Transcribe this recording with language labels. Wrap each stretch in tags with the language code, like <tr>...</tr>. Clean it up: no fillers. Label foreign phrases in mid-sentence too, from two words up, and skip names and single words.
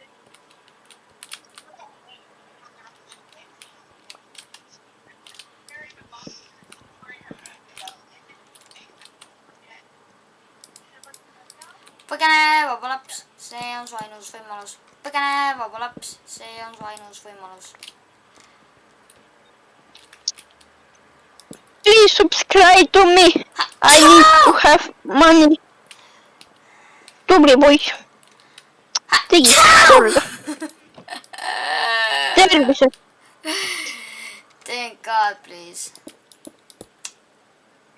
<et>põgene, vaba laps, see on su ainus võimalus. põgene, vaba laps, see on su ainus võimalus.</et> <en>Please subscribe to me. I need to have money.</en> <et>tubli poiss. tegi korda. tervised.</et> <en>Thank God, please.</en>